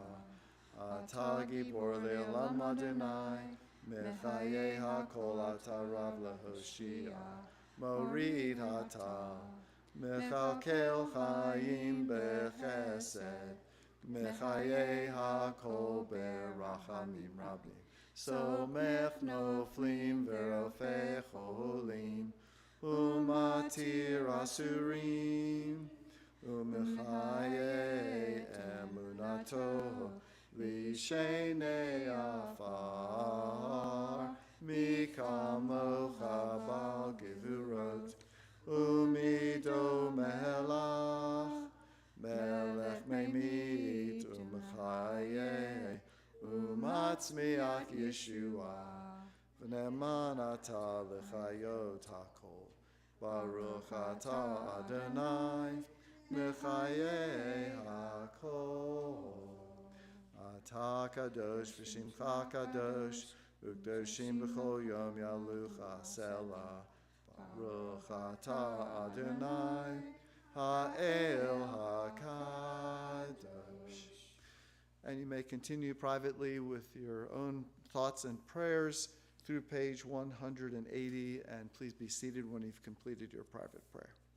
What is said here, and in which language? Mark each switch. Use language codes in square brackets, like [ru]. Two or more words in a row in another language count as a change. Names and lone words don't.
[he] אתה גיבור לעולם אדני, מחיה הכל אתה רב להושיע, מוריד אתה, מכלכל חיים בחסד, מחיה הכל ברחמים רבים. סומך נופלים ורופא חולים, ומתיר אסורים, ומחיה אמונתו, לישני עפר, מי כמוך בעל גבורות, ומי דומה לך, מלך ממית, ומחיה, ומצמיח ישועה, ונאמן אתה להחיות הכל, ברוך אתה אדני, מחיה הכל. אתה קדוש ושמך קדוש, וקדושים בכל יום יהללוך סלה, ברוך אתה אדני, האל הקדוש. [en] And you may continue privately with your own thoughts and prayers through page 180, and please be seated when you've completed your private prayer.